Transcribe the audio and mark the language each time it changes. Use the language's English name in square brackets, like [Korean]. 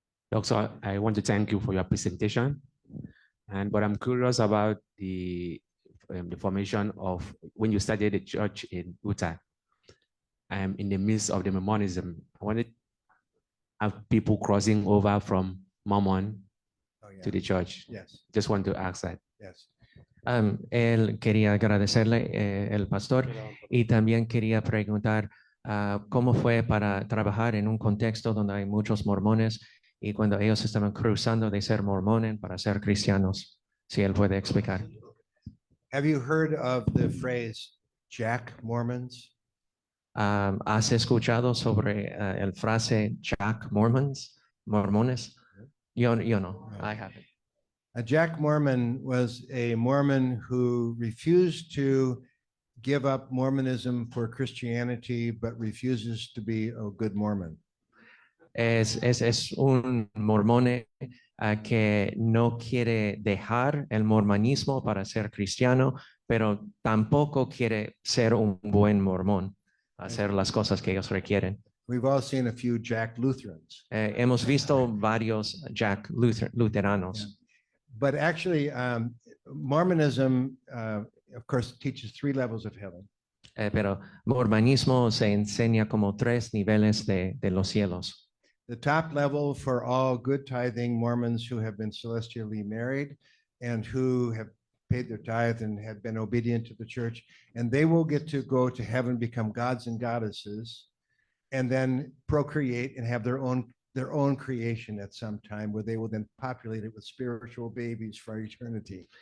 [English] Doctor, I want to thank you for your presentation. But I'm curious about the formation of when you started the church in Utah. In the midst of the Mormonism, I wanted to have people crossing over from Mormon to the church. Yes, Just want to ask that. yes. [Spanish] Él quería agradecerle el pastor y también quería preguntar cómo fue para trabajar en un contexto donde hay muchos mormones y cuando ellos estaban cruzando de ser mormones para ser cristianos. Si él puede explicar. [English] Have you heard of the phrase Jack Mormons? [Spanish] ¿Has escuchado sobre el frase Jack Mormons? Mormones? Yo no, [English] I haven't. A Jack Mormon was a Mormon who refused to give up Mormonism for Christianity, but refuses to be a good Mormon. [Spanish] Es un mormone que no quiere dejar el mormonismo para ser cristiano, pero tampoco quiere ser un buen mormón, hacer las cosas que ellos requieren. [English] We've all seen a few Jack Lutherans. [Spanish] Hemos visto varios Jack Luteranos. [English] But actually, Mormonism, of course, teaches 3 levels of heaven. [Spanish] Pero mormonismo se enseña como 3 niveles de los cielos. [English] The top level for all good tithing Mormons who have been celestially married and who have paid their tithe and have been obedient to the church, and they will get to go to heaven, become gods and goddesses, and then procreate and have their own creation at some time where they will then populate it with spiritual babies for eternity.